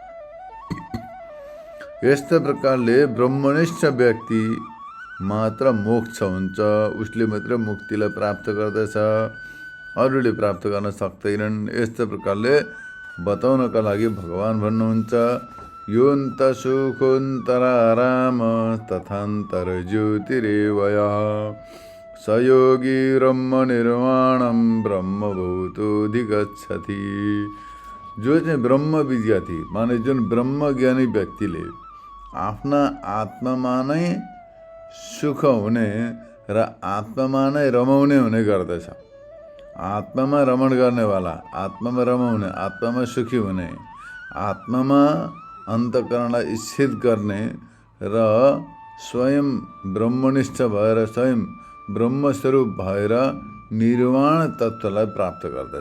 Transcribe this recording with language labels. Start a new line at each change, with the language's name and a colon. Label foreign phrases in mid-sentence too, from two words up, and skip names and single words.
Nepali: यस्तो प्रकारले ब्रह्मनिष्ठ व्यक्ति मात्र मोक्ष हुन्छ, उसले मात्र मुक्तिलाई प्राप्त गर्दछ, अरूले प्राप्त गर्न सक्दैनन्। यस्तो प्रकारले बताउनका लागि भगवान भन्नुहुन्छ
Sanskrit: योऽन्त सुखोऽन्तराराम तथान्तर ज्योतिरेवयः स योगी ब्रह्म निर्वाणं ब्रह्मभूतोऽधिगच्छति।
Nepali: जो चाहिँ ब्रह्म विद्यार्थी माने जुन ब्रह्म ज्ञानी व्यक्तिले आफ्ना आत्मामा नै सुख हुने र आत्मामा नै रमाउने हुने गर्दछ। आत्मामा रमण गर्नेवाला, आत्मामा रमाउने, आत्मामा सुखी हुने, आत्मामा अन्तःकरणलाई इच्छित गर्ने र स्वयं ब्रह्मनिष्ठ भएर स्वयं ब्रह्मस्वरूप भएर निर्वाण तत्त्वलाई प्राप्त गर्दछ।